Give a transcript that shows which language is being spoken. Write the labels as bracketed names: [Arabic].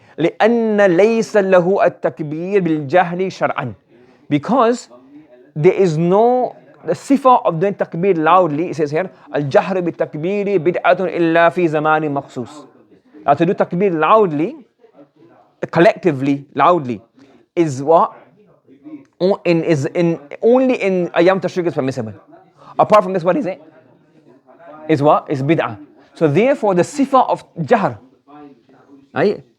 [Arabic] لأن ليس له التكبير بالجهل شرعا. [English] Because there is no the sifa of doing takbir loudly. It says here [Arabic] الجهر بالتكبير بدعة إلا في زمان مخصوص. [English] To do takbir loudly, collectively, loudly, is what? Only in Ayyam Tashriq is permissible. Apart from this, what is it? Is what? Is bid'ah. So therefore, the sifa of jahr, right?